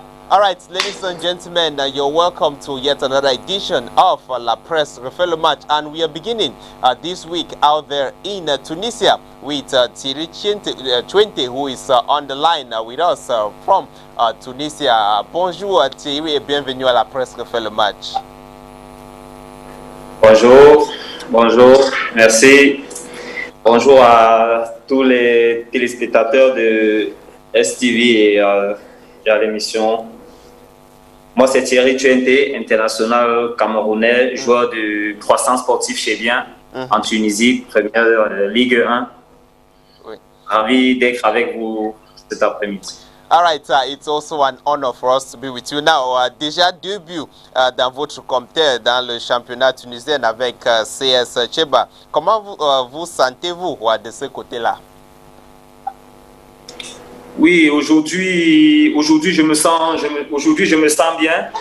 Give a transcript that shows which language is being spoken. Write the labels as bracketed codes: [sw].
[en] All right, ladies and gentlemen, you're welcome to yet another edition of La Presse Refait le Match, and we are beginning this week out there in Tunisia with Thierry Twente, who is on the line with us from Tunisia. [fr] Bonjour Thierry et bienvenue à La Presse Refait le Match. Bonjour, bonjour, merci. Bonjour à tous les téléspectateurs de STV et à l'émission. Moi, c'est Thierry Twente, international camerounais, joueur de croissance sportive chez Bien, en Tunisie, première Ligue 1. Oui. Ravi d'être avec vous cet après-midi. [en] All right, it's also an honor for us to be with you now. [fr] Déjà début dans votre compteur dans le championnat tunisien avec CS Cheba. Comment vous sentez-vous de ce côté-là? Oui, aujourd'hui je me sens bien.